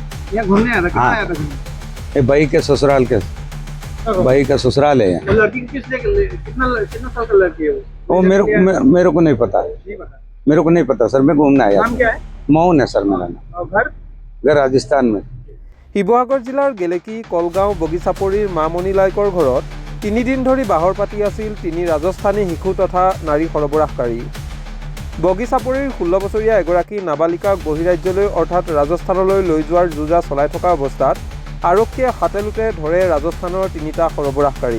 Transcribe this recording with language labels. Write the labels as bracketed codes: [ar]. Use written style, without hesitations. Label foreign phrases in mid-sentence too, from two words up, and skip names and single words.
[hi] यहाँ घूमने आया था? कितना हाँ। आया था घूमने? ये भाई के ससुराल के, भाई का ससुराल है। वो लड़की को किस लिए कितना साल का लड़की है वो मेरे को नहीं पता, नहीं पता। मेरे को नहीं पता सर। मैं घूमने आया नाम था। क्या है? मोहन है सर मेरा नाम। और घर? घर राजस्थान में। [as] শিৱসাগৰ জিলাৰ গেলেকী কলগাঁও বগিচাপৰিৰ মামণি লাইকৰ ঘৰত 3 দিন ধৰি বাহৰ পাতি আছিল 3 ৰাজস্থানী শিশু তথা নাৰী সৰবৰাহকাৰী। বগিচাপৰিৰ 16 বছৰীয়া এগৰাকী নাবালিকাক বহিৰাজ্যলৈ অৰ্থাৎ ৰাজস্থানলৈ লৈ যোৱাৰ যোজা চলাই থকা অৱস্থাত আৰক্ষীয়ে হাতেলোতে ধৰে ৰাজস্থানৰ 3টা সৰবৰাহকাৰীক।